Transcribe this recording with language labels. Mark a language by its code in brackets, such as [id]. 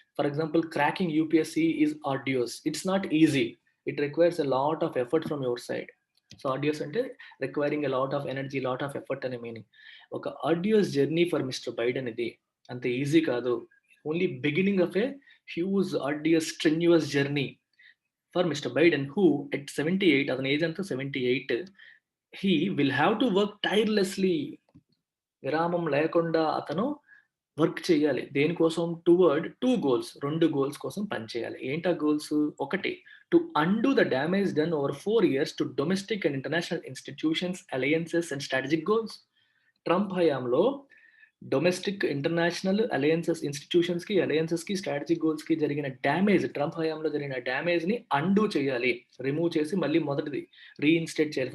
[en] For example, cracking UPSC is arduous, it's not easy, it requires a lot of effort from your side. So arduous అంటే requiring a lot of energy, lot of effort అనే meaning. ఒక arduous journey for mister Biden [te] ఇది అంత easy కాదు, [en] Only beginning of a huge arduous strenuous journey for Mr. Biden, who at 78, [te] అతని age అంతా 78, [en] he will have to work tirelessly, [te] విరామం లేకుండా అతను వర్క్ చేయాలి. దేనికోసం? [en] toward 2 goals, 2 goals [te] కోసం పనిచేయాలి. ఏంటా గోల్స్? [en] ఒకటి, to undo the damage done over 4 years to domestic and international institutions, alliances and strategic goals. [te] Trump హయాంలో డొమెస్టిక్, ఇంటర్నేషనల్, అలయన్సెస్, ఇన్స్టిట్యూషన్స్ కి, అలయన్సెస్ కి, స్ట్రాటజిక్ గోల్స్ కి జరిగిన డ్యామేజ్, ట్రంప్ హయాంలో జరిగిన డ్యామేజ్ ని అండూ చేయాలి, రిమూవ్ చేసి మళ్ళీ మొదటిది రీఇన్స్టేట్ చేయాలి.